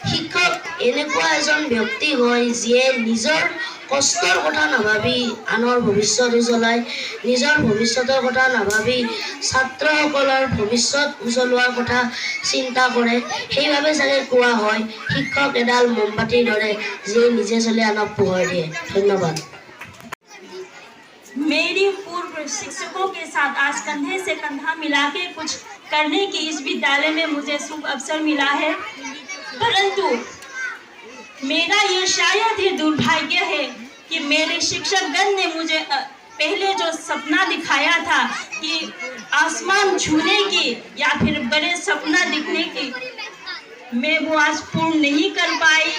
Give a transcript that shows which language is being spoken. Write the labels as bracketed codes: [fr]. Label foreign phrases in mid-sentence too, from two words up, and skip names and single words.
[as] শিক্ষক এনেকুৱা এজন ব্যক্তি হয় যিয়ে নিজৰ কষ্টৰ কথা নাভাবি আনৰ ভৱিষ্যত উজ্বলাই, নিজৰ ভৱিষ্যতৰ কথা নাভাবি ছাত্ৰসকলৰ ভৱিষ্যত উজ্বলোৱাৰ কথা চিন্তা কৰে। সেইবাবে চাগে কোৱা হয় শিক্ষক এডাল মমবাতিৰ দৰে যিয়ে নিজে চলি আনক পোহৰ দিয়ে। ধন্যবাদ। [hi] मेरी पूर्व शिक्षकों के साथ आज कंधे से कंधा मिला के कुछ करने की इस विद्यालय में मुझे शुभ अवसर मिला है, परंतु मेरा ये शायद ही दुर्भाग्य है कि मेरे शिक्षकगण ने मुझे पहले जो सपना दिखाया था कि आसमान छूने की या फिर बड़े सपना दिखने की, मैं वो आज पूर्ण नहीं कर पाई।